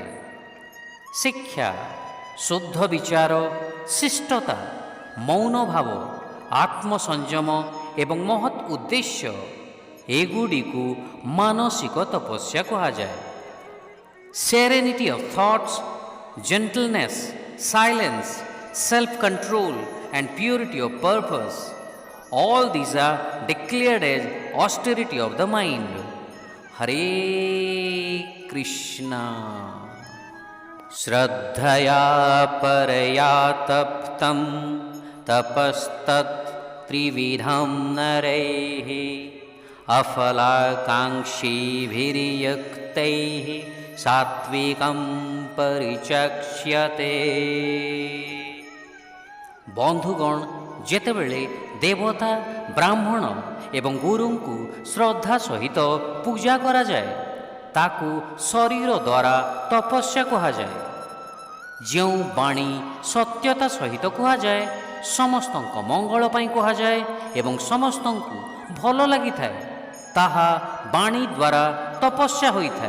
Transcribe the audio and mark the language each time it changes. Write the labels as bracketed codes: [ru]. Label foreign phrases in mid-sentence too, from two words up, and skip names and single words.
[or] ଶିକ୍ଷା, ଶୁଦ୍ଧ ବିଚାର, ଶିଷ୍ଟତା, ମୌନ ଭାବ, ଆତ୍ମସଂଯମ ଏବଂ ମହତ୍ ଉଦ୍ଦେଶ୍ୟ, ଏଗୁଡ଼ିକୁ ମାନସିକ ତପସ୍ୟା କୁହାଯାଏ। [en] serenity of thoughts, gentleness, silence, self control and purity of purpose, all these are declared as austerity of the mind. [sa] हरे कृष्ण. श्रद्धया परया तप्तं तपस्तत् त्रिविधं नरैः अफलाकाङ्क्षिभिः युक्तैः सात्त्विकं परिचक्षते. [or] ବନ୍ଧୁଗଣ, ଯେତେବେଳେ ଦେବତା, ବ୍ରାହ୍ମଣ ଏବଂ ଗୁରୁଙ୍କୁ ଶ୍ରଦ୍ଧା ସହିତ ପୂଜା କରାଯାଏ, ତାକୁ ଶରୀର ଦ୍ୱାରା ତପସ୍ୟା କୁହାଯାଏ। ଯେଉଁ ବାଣୀ ସତ୍ୟତା ସହିତ କୁହାଯାଏ, ସମସ୍ତଙ୍କ ମଙ୍ଗଳ ପାଇଁ କୁହାଯାଏ ଏବଂ ସମସ୍ତଙ୍କୁ ଭଲ ଲାଗିଥାଏ, ତାହା ବାଣୀ ଦ୍ୱାରା ତପସ୍ୟା ହୋଇଥାଏ।